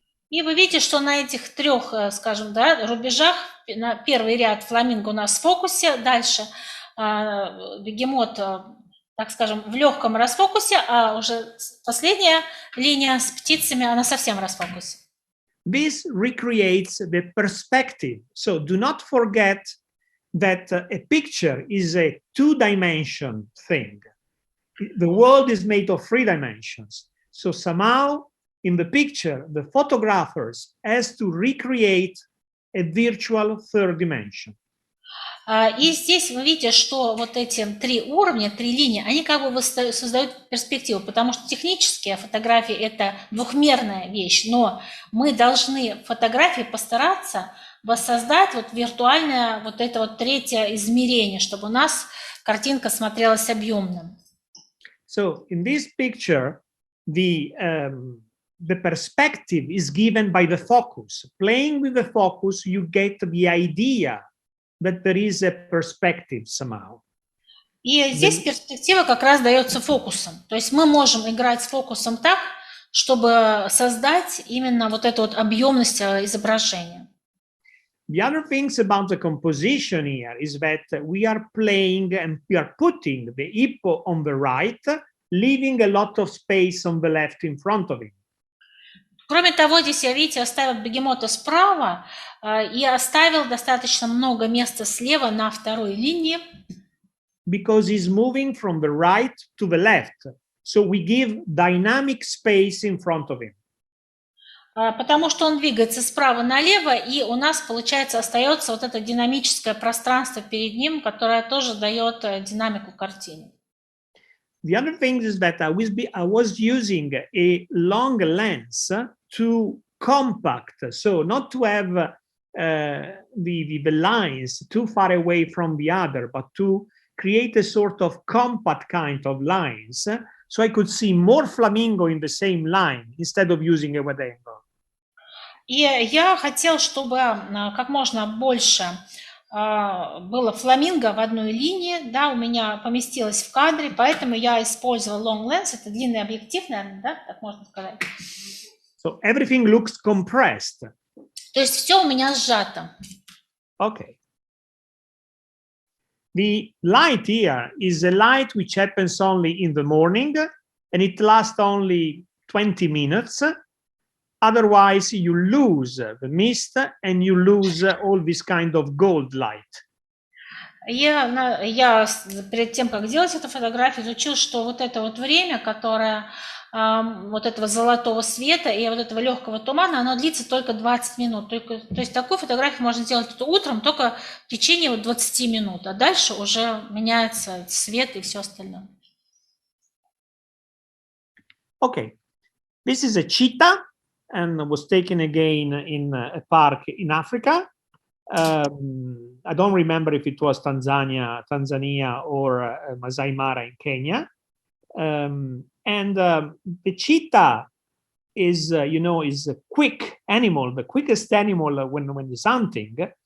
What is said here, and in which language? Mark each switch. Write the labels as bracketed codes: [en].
[ru] И вы видите, что на этих трех, скажем, да, рубежах, на первый ряд фламинго у нас в фокусе, дальше бегемот, так скажем, в легком расфокусе, а уже последняя линия с птицами, она совсем в расфокусе. [en] This recreates the perspective. So do not forget that a picture is a two-dimension thing. The world is made of three dimensions. So somehow in the picture, the photographers has to recreate a virtual third dimension. [ru] И здесь вы видите, что вот эти три уровня, три линии, они как бы создают перспективу, потому что технически фотография – это двухмерная вещь, но мы должны в фотографии постараться воссоздать вот виртуальное вот это вот третье измерение, чтобы у нас картинка смотрелась объемным. [en] So in this picture, the perspective is given by the focus. Playing with the focus, you get the idea that there is a perspective somehow. [ru] И здесь перспектива как раз дается фокусом. То есть мы можем играть с фокусом так, чтобы создать именно вот эту вот объемность изображения. [en] The other things about the composition here is that we are playing and we are putting the hippo on the right, leaving a lot of space on the left in front of him. [ru] Кроме того, здесь я, видите, оставил бегемота справа и оставил достаточно много места слева на второй линии. [en] Because he's moving from the right to the left. So we give dynamic space in front of him. [ru] Потому что он двигается справа налево, и у нас, получается, остается вот это динамическое пространство перед ним, которое тоже дает динамику картине. [en] The other thing is that I was using a long lens too compact, so not to have the lines too far away from the other, but to create a sort of compact kind of lines, so I could see more flamingo in the same line instead of using a wide angle. [ru] И я хотел, чтобы как можно больше было фламинго в одной линии, да, у меня поместилось в кадре, поэтому я использовал long lens, это длинный объектив, наверное, да, так можно сказать. [en] So everything looks compressed. [ru] То есть все у меня сжато. [en] Okay. The light here is a light which happens only in the morning, and it lasts only 20 minutes. Otherwise, you lose the mist and you lose all this kind of gold light. [ru] Я перед тем, как делать эту фотографию, изучил, что вот это вот время, которое вот этого золотого света и вот этого легкого тумана, оно длится только 20 минут. То есть такую фотографию можно сделать утром только в течение вот 20 минут, а дальше уже меняется свет и все остальное. [en] Okay, this is a cheetah and was taken again in a park in Africa. I don't remember if it was Tanzania or Masai Mara in Kenya. And the cheetah is, is a quick animal, the quickest animal when it's hunting.